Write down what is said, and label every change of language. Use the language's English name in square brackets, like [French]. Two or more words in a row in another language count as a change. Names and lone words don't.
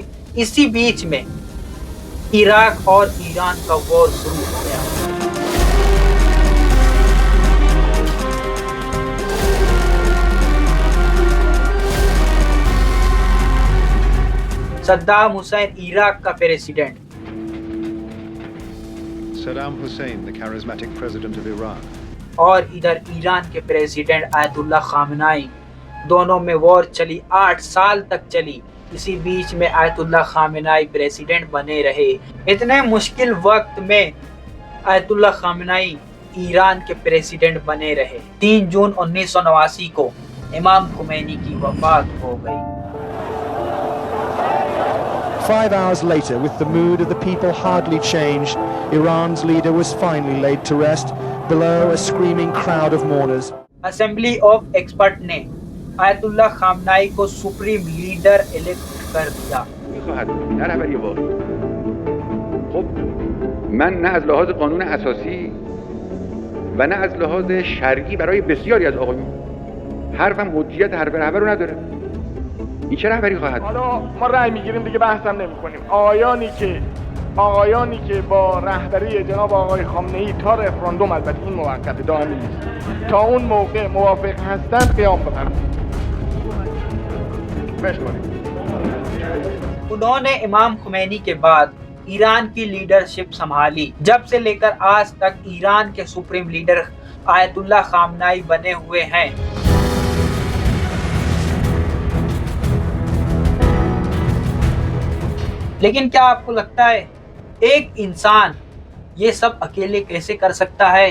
[Hindi] इसी बीच में इराक और ईरान का वॉर शुरू हो गया। सद्दाम हुसैन इराक का प्रेसिडेंट, [English] Saddam Hussein, the charismatic president of Iran. [Hindi] और इधर ईरान के प्रेसिडेंट आयतुल्लाह खामनाई। दोनों में वॉर चली, 8 साल तक चली। इसी बीच में आयतुल्लाह खामनाई प्रेसिडेंट बने रहे। इतने मुश्किल वक्त में आयतुल्लाह खामनाई ईरान के प्रेसिडेंट बने रहे। 3 जून 1989 को इमाम खुमैनी की वफात हो गई। [English] 5 hours later, with the mood of the people hardly changed, Iran's leader was finally laid to rest below a screaming crowd of mourners. Assembly of Expert [Hindi] ने आयतुल्लाह खामनाई को [English] supreme leader elect [Hindi] कर दिया। [Persian] نه رهبری واقعی. خب من نه از لحاظ قانون اساسی و نه از لحاظ شرعی برای بسیاری از آقایون حرفم حجیت حرف رهبر رو نداره. این چه رهبری خواهد؟ حالا ما رأی میگیریم دیگه بحثم نمی‌کنیم. آقایانی که با رهبری جناب آقای خامنه‌ای تا رفراندوم، البته این موقت دائمی نیست، تا اون موقع موافق هستند قیام بفرمایید. بشکنید. [Hindi] उन्होंने इमाम खुमैनी के बाद ईरान की लीडरशिप संभाली। जब से लेकर आज तक ईरान के [English] supreme leader [Hindi] आयतुल्लाह खामनाई बने हुए हैं। लेकिन क्या आपको लगता है एक इंसान ये सब अकेले कैसे कर सकता है?